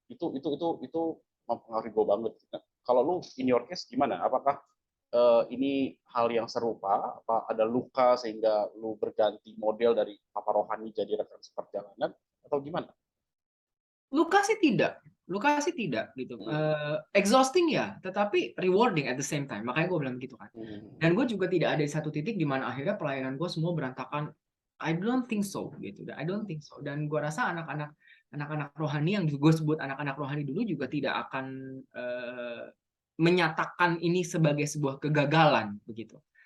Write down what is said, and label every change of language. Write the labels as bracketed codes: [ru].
[id] Itu mempengaruhi gue banget. Nah, kalau lu [en] in your case [id] gimana? Apakah ini hal yang serupa? Apa ada luka sehingga lu berganti model dari papa rohani jadi rekan seperjalanan atau gimana? Luka sih tidak gitu. [en] Exhausting [id] ya, tetapi [en] rewarding at the same time. [id] Makanya gue bilang gitu kan. Dan gue juga tidak ada di satu titik di mana akhirnya pelayanan gue semua berantakan. [en] I don't think so [id] gitu. [en] I don't think so. [id] Dan gue rasa anak-anak rohani yang gue sebut anak-anak rohani dulu juga tidak akan menyatakan ini sebagai sebuah kegagalan begitu.